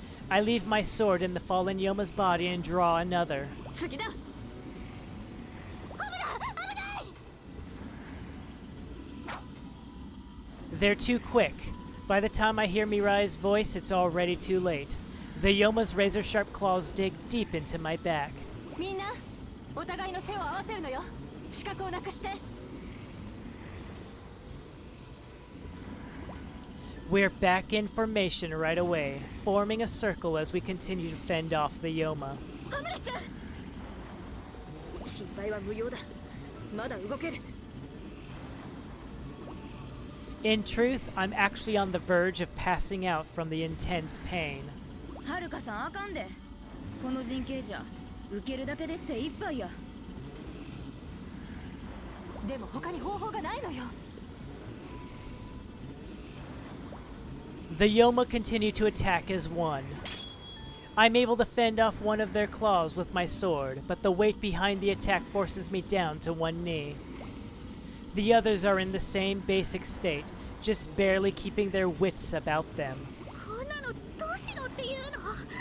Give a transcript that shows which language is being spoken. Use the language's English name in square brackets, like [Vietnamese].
[English] I leave my sword in the fallen Yoma's body and draw another. [Japanese] 次だ。危ない！ [English] They're too quick. By the time I hear Mirai's voice, it's already too late. The Yoma's razor-sharp claws dig deep into my back. [Japanese] みんな、お互いの背を合わせるのよ。視覚をなくして。 [English] We're back in formation right away, forming a circle as we continue to fend off the Yoma. [Japanese] ハムレちゃん、心配は無用だ。まだ動ける。 [English] In truth, I'm actually on the verge of passing out from the intense pain. [Japanese] はるかさんあかんで。この陣形じゃ受けるだけで精一杯や。でも他に方法がないのよ。 [English] The Yoma continue to attack as one. I'm able to fend off one of their claws with my sword, but the weight behind the attack forces me down to one knee. The others are in the same basic state, just barely keeping their wits about them. [Japanese] こんなのどうしろっていうの？